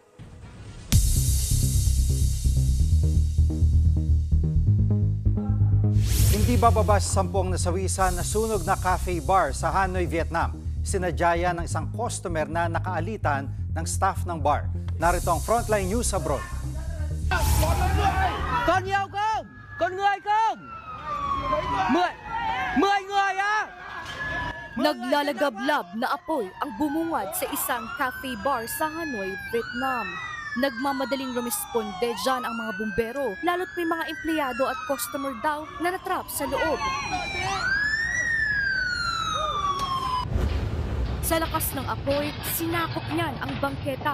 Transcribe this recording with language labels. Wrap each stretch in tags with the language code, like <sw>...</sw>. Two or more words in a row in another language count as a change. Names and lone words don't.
<tl>Hindi bababa sa 10 nasawisan na sunog na cafe bar sa Hanoi, Vietnam. Sinadya yan ng isang customer na nakaalitan ng staff ng bar. Narito ang Frontline News Abroad.</tl> <vi>Con nhiều không? Con người không? 10 người á!</vi> <tl>Naglalagablab na apoy ang bumungad sa isang cafe bar sa Hanoi, Vietnam. Nagmamadaling rumisponde dyan ang mga bumbero, lalo't may mga empleyado at customer daw na natrap sa loob. Sa lakas ng apoy, sinakop niyan ang bangketa.</tl>